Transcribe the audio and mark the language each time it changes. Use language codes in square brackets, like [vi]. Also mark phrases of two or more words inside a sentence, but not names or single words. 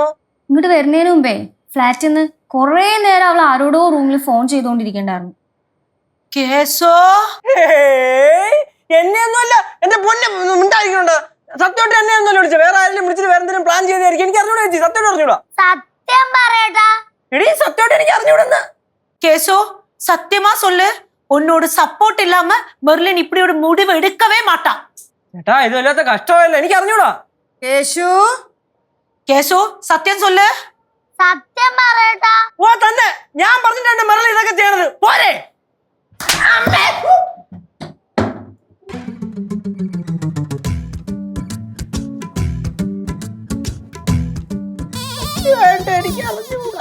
[ml] ഇങ്ങോട്ട് വരുന്നതിന് മുമ്പേ ഫ്ലാറ്റിൽ നിന്ന് കൊറേ നേരം അവൾ ആരോടോ റൂമിൽ ഫോൺ ചെയ്തോണ്ടിരിക്കണ്ടായിരുന്നു. കേശോ, എന്നെയൊന്നുമല്ല, എന്റെ പൊന്നെ ഉണ്ടായിരിക്കണുണ്ട്. സത്യമായിട്ട് എന്നെയൊന്നുമല്ല വിളിച്ചത്, വേറെ ആരെങ്കിലും വിളിച്ചിട്ട് വേറെ എന്തെങ്കിലും പ്ലാൻ ചെയ്തായിരിക്കും. എനിക്ക് അറിഞ്ഞൂടാ ചേച്ചി, സത്യമായിട്ട് അറിഞ്ഞൂടാ. സത്യം പറയട്ടാ. എടീ, സത്യമായിട്ട് എനിക്ക് അറിഞ്ഞൂടെന്ന്. [ta] கேசோ, சத்தியமா சொல்லு, உன்னோட சப்போர்ட் இல்லாம மெர்லின் இப்படி ஒரு முடிவு எடுக்கவே மாட்டான். [ml] ചേട്ടാ, ഇത് വല്ലാത്ത കഷ്ടമല്ല, എനിക്ക് അറിഞ്ഞൂടാ. കേശു, [ta] கேசோ, சத்தியம் சொல்லு. [ml] സത്യം പറയട്ടാ. ഓ തന്നെ, ഞാൻ പറഞ്ഞിട്ടുണ്ട് മെർലിൻ ഇതൊക്കെ ചെയ്യണത്. പോരെ എനിക്ക് അറിഞ്ഞൂടാ.